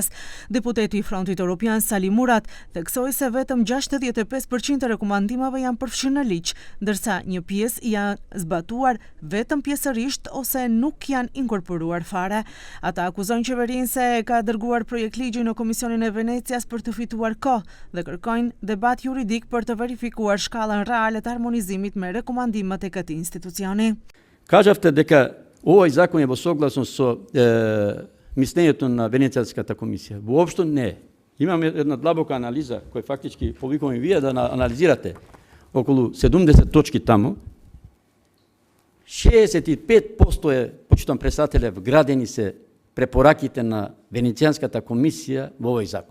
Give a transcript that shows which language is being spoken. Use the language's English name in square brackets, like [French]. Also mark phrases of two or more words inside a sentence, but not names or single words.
[Albanian] Deputeti i Frontit Evropian Sali Murat theksoi se vetëm 65% e rekomandimeve janë përfshirë në ligj, ndërsa një pjesë janë zbatuar vetëm pjesërisht ose nuk janë inkorporuar fare. Ata akuzojnë qeverinë se ka dërguar projekt ligji në Komisionin e Venecias për të fituar kohë dhe kërkojnë debat juridik për të verifikuar shkallën reale të harmonizimit me rekomandimet e këtij institucioni. [Macedonian] Kažavte дека овој закон е во согласно со мислењето на Венецијската комисија. Воопшто не. Имаме една длабока анализа која фактички повикувам и вие да анализирате околу 70 точки таму. 65% е, почитам председателе, вградени се препораките на Венецијанската комисија во овој закон.